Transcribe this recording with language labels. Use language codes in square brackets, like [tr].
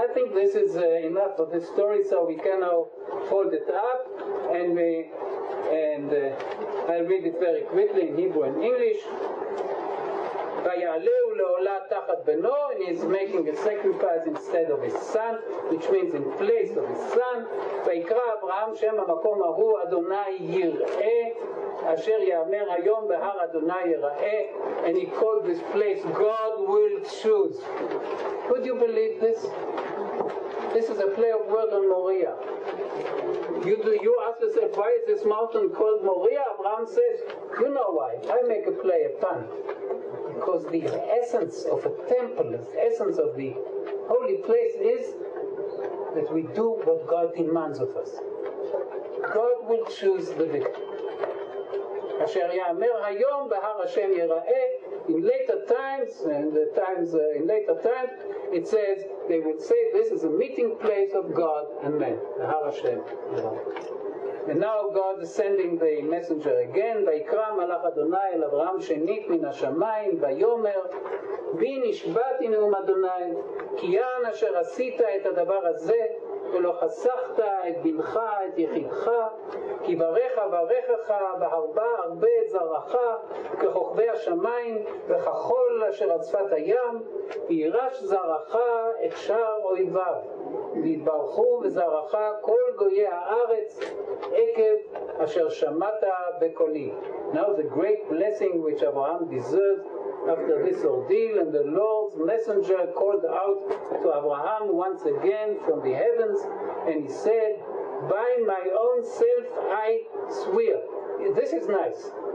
[en] I think this is enough of the story, so we can now fold it up, and I'll read it very quickly in Hebrew and English. [he] ויעלהו לעולה תחת בנו, [en] and he's making a sacrifice instead of his son, which means in place of his son. [he] ויקרא אברהם שם המקום ההוא אדוני יראה, אשר יאמר היום בהר אדוני יראה, [en] and he called this place God will choose. Would you believe this? This is a play of word on Moriah. You ask yourself, why is this mountain called Moriah? Abraham says, you know why. I make a play, a pun. Because the essence of a temple, the essence of the holy place is that we do what God demands of us. God will choose the victor. [he] אשר יאמר היום בהר השם יראה. [en] In later times, it says, they will say this is a meeting place of God and man. Har Hashem. And now God is sending the messenger again. [he] ויקרא מלאך אדוני אל אברהם שנית מן השמיים, ויאמר בי נשבעתי נאום אדוני, כי יען אשר עשית את הדבר הזה, ולא חסכת את בנך, את יחידך, כי ברך ברכך, בהרבה הרבה את זרעך, ככוכבי השמיים, וכחול אשר על שפת הים, וירש זרעך את שער אויביו, ויתברכו בזרעך כל גויי הארץ, עקב אשר שמעת בקולי. [en] Now the great blessing which Abraham deserved after this ordeal, and the Lord's messenger called out to Abraham once again from the heavens, and he said, by my own self I swear. This is nice.